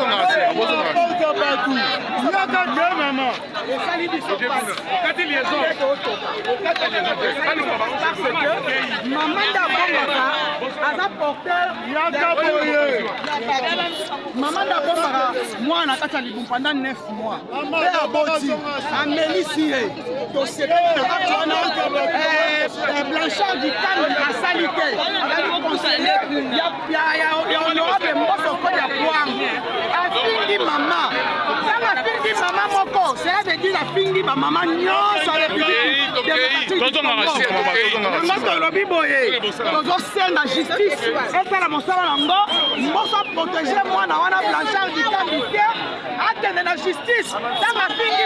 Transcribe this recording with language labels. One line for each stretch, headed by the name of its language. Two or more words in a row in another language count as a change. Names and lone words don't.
Lingala: aza porteur mama ndabombaka mwana kati ya libumu pendant 9 mois mpe aboti amelisi ye tosepeli na kati wana blanchard dikambi asali te azali conseiller ya honorable mboso kodi ya kwangu afingi mama ntango afingi mama moko
French: cela veut dire
Lingala: afingi bamama nyonso ya
French: république démocratique
Lingala: tolobi boye tozosenga justice esala mosala yango mboso aprotege mwana wana blanchard dikambi te akende na justice ntango afingi